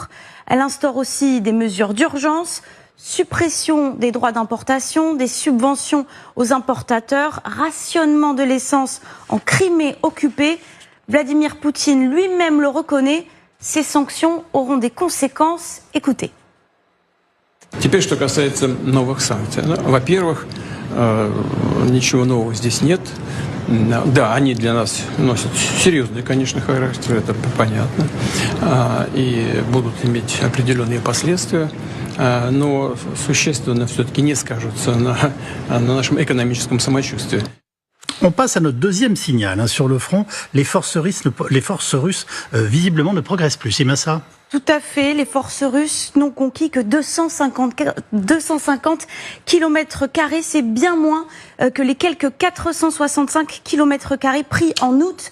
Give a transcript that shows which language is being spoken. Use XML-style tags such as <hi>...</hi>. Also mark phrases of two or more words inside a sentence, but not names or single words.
<fr>Elle instaure aussi des mesures d'urgence, suppression des droits d'importation, des subventions aux importateurs, rationnement de l'essence en Crimée occupée. Vladimir Poutine lui-même le reconnaît, ces sanctions auront des conséquences. Écoutez.</fr> <ru>Теперь, что касается новых санкций. Во-первых, ничего нового здесь нет. Да, они для нас носят серьезный, конечно, характер, это понятно, и будут иметь определенные последствия, но существенно все-таки не скажутся на нашем экономическом самочувствии.</ru> <fr>On passe à notre deuxième signal. Sur le front, les forces russes visiblement ne progressent plus. C'est bien ça ? Tout à fait. Les forces russes n'ont conquis que 250 km². C'est bien moins que les quelques 465 km² pris en août.</fr>